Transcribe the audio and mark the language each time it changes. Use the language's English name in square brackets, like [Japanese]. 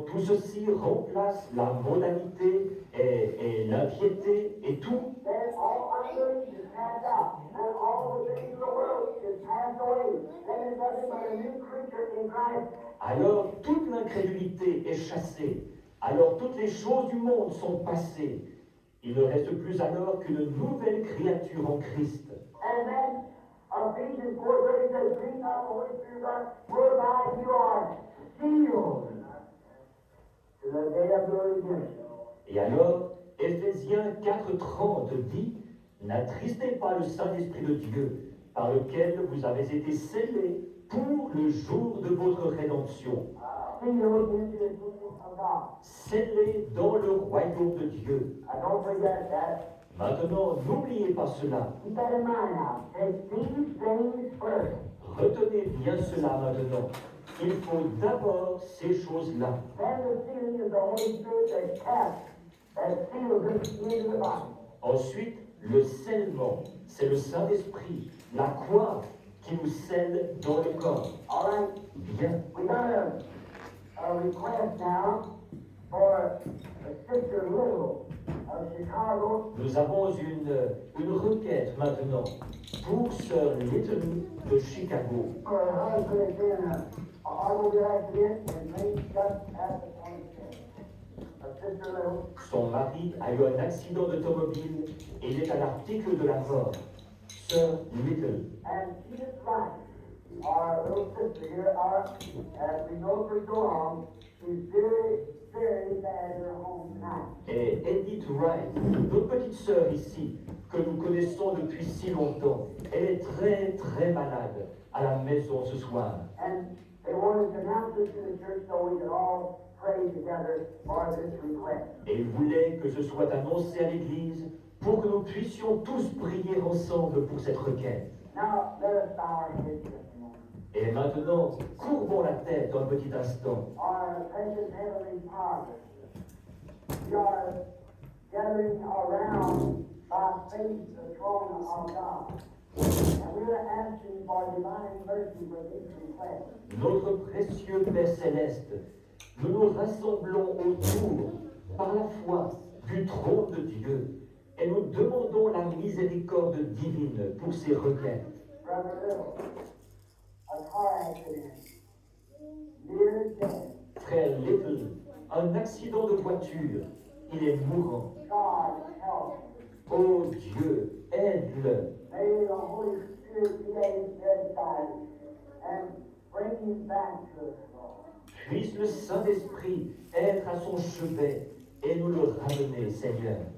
[French] ceci remplace la modalité et l'impiété et tout, [English] Then all unbelief is cast out, and all the things of the world is passed away. Then is nothing but a new creature in Christ. [French] alors toute l'incrédulité est chassée. Alors toutes les choses du monde sont passées. Il ne reste plus alors qu'une nouvelle créature en Christ. [English] And then Ephesians 4:30 says, "Bring out the Holy Spirit of God, whereby you are sealed to the day of your redemption." [French] Et alors, Éphésiens 4,30 dit, n'attristez pas le Saint-Esprit de Dieu, par lequel vous avez été scellés pour le jour de votre rédemption. [English] Sealed into the kingdom of God. [French] Scellés dans le royaume de Dieu. [English] Don't forget that. [French] Maintenant, n'oubliez pas cela. [English] Keep that in mind now. Take these things first. [French] Retenez bien cela maintenant. Il faut d'abord ces choses-là. [English] Then the sealing is the Holy Spirit that seals us into the body. [French] Ensuite, le scellement, c'est le Saint-Esprit, la croix qui nous scelle dans le corps. [English] All right. [French] Bien. [English] We got a request now for Sister Little of Chicago. [French] Nous avons une requête maintenant pour Sœur Little de Chicago. [English] Her husband is in an automobile accident and may just at the 25th. Sister Little. [French] Son mari a eu un accident d'automobile et il est à l'article de la mort. Sœur Little. [English] And she is right. Our little sister here, as we know for so long, she's very, very bad in her home tonight. [French] Et Edith Wright, notre petite sœur ici, que nous connaissons depuis si longtemps, elle est très très malade à la maison ce soir. [English] And they wanted to announce this to the church so we could all pray together for this request. [French] Et il voulait que ce soit annoncé à l'Église pour que nous puissions tous prier ensemble pour cette requête. [English] Now, let us bow our heads just a moment. [French] Et maintenant, courbons la tête un petit instant. [English] Our precious Heavenly Father, we are gathering around by faith the throne of God. And we are asking for divine mercy for this request. [French] Notre précieux Père Céleste, nous nous rassemblons autour, par la foi, du trône de Dieu, et nous demandons la miséricorde divine pour ces requêtes. [English] Brother Little, a car accident, near death. [French] Frère Little, un accident de voiture, il est mourant. [English] God help. [French] Oh Dieu, aide-le. [English] May the Holy Spirit be at his bedside and bring him back to us, Lord. [French] Puisse le Saint-Esprit être à son chevet et nous le ramener, Seigneur.